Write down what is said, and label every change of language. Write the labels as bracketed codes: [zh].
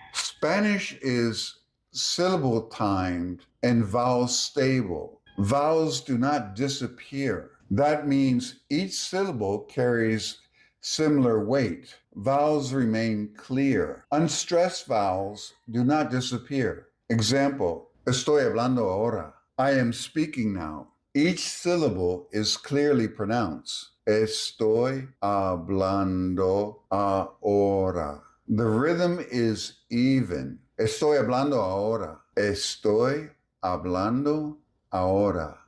[en] Spanish is syllable timed and vowel stable. Vowels do not disappear. That means each syllable carries similar weight. Vowels remain clear. Unstressed vowels do not disappear. [es] Example, estoy hablando ahora. [en] I am speaking now. Each syllable is clearly pronounced. [es] Estoy hablando ahora. [en] The rhythm is even. [es] Estoy hablando ahora. Estoy hablando ahora.